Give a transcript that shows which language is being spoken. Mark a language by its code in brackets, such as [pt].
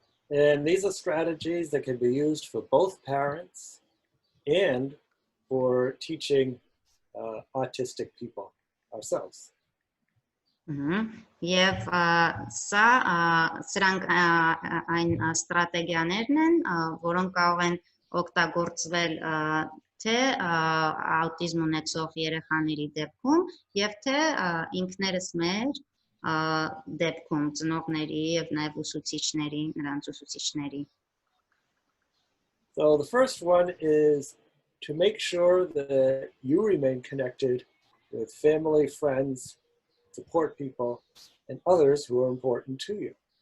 [en] And these are strategies that can be used for both parents and for teaching autistic people ourselves. [hy] Եվ սրանք այն ստրատեգիաներն են, որոնք կարող են օգտագործվել թե աուտիզմ ունեցող երեխաների դեպքում եւ թե ինքներս մեր դեպքում ծնողների եւ նաեւ ուսուցիչների, նրանց ուսուցիչների. [en] So the first one is to make sure that you remain connected with family, friends, support people, and others who are important to you.